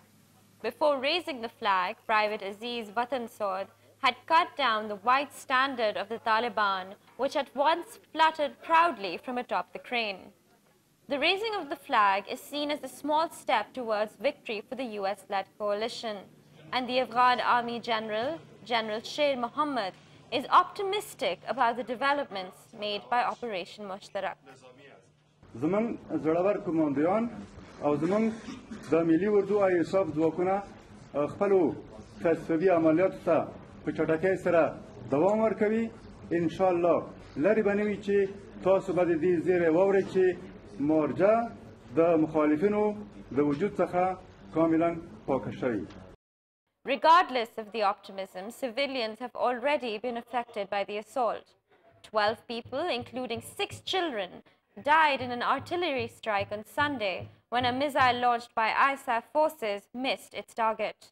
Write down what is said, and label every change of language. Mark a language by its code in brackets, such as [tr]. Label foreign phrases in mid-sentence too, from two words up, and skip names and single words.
[en] Before raising the flag, Private Aziz Watansod had cut down the white standard of the Taliban, which at once fluttered proudly from atop the crane. The raising of the flag is seen as a small step towards victory for the US-led coalition, and the Afghan Army General Sher Mohammad, is optimistic about the developments made by Operation Mushtarak. [ps] زمن زړور کمانډویان او زمون د ملي اردو ایساف ځواکونه خپل تصفیوي عملیاتو ته په چټکۍ سره دوام ورکوي. ان شاء الله لري بنوي چې تاسو به د دې زیری واورئ چې مارجه د مخالفینو د وجود څخه کاملا پاکه شوې. [en] Regardless of the optimism, civilians have already been affected by the assault. 12 people, including 6 children, died in an artillery strike on Sunday when a missile launched by ISAF forces missed its target.